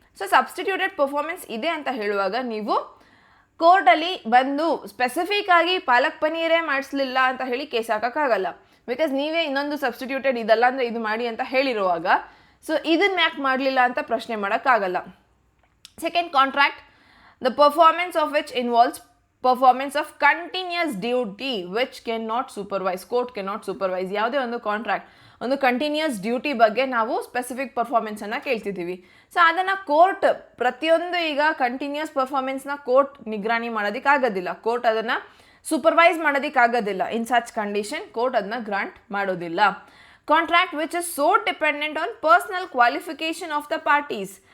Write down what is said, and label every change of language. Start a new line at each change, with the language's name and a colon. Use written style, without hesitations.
Kannada: So substituted performance ಇದೆ ಅಂತ ಹೇಳುವಾಗ ನೀವು ಕೋರ್ಟಲ್ಲಿ ಬಂದು ಸ್ಪೆಸಿಫಿಕ್ ಆಗಿ ಪಾಲಕ್ ಪನ್ನೀರೇ ಮಾಡಿಸ್ಲಿಲ್ಲ ಅಂತ ಹೇಳಿ ಕೇಸ್ ಹಾಕೋಕ್ಕಾಗಲ್ಲ, ಬಿಕಾಸ್ ನೀವೇ ಇನ್ನೊಂದು ಸಬ್ಸ್ಟಿಟ್ಯೂಟೆಡ್ ಇದಲ್ಲ ಅಂದರೆ ಇದು ಮಾಡಿ ಅಂತ ಹೇಳಿರುವಾಗ ಸೊ ಇದನ್ನ ಯಾಕೆ ಮಾಡಲಿಲ್ಲ ಅಂತ ಪ್ರಶ್ನೆ ಮಾಡೋಕ್ಕಾಗಲ್ಲ.
English: Second, contract, the performance of which involves performance of continuous duty which cannot supervise, court cannot supervise.
Kannada: ಯಾವುದೇ ಒಂದು ಕಾಂಟ್ರಾಕ್ಟ್ ಒಂದು ಕಂಟಿನ್ಯೂಸ್ ಡ್ಯೂಟಿ ಬಗ್ಗೆ ನಾವು ಸ್ಪೆಸಿಫಿಕ್ ಪರ್ಫಾರ್ಮೆನ್ಸನ್ನು ಕೇಳ್ತಿದ್ದೀವಿ. ಸೊ ಅದನ್ನು ಕೋರ್ಟ್ ಪ್ರತಿಯೊಂದು ಈಗ ಕಂಟಿನ್ಯೂಸ್ ಪರ್ಫಾರ್ಮೆನ್ಸ್ನ ಕೋರ್ಟ್ ನಿಗ್ರಾಣಿ ಮಾಡೋದಕ್ಕಾಗೋದಿಲ್ಲ, ಕೋರ್ಟ್ ಅದನ್ನು supervise ಮಾಡೋದಕ್ಕಾಗೋದಿಲ್ಲ. In such condition court ಅದನ್ನ ಗ್ರಾಂಟ್ ಮಾಡೋದಿಲ್ಲ.
English: Contract which is so dependent on personal qualification of the parties.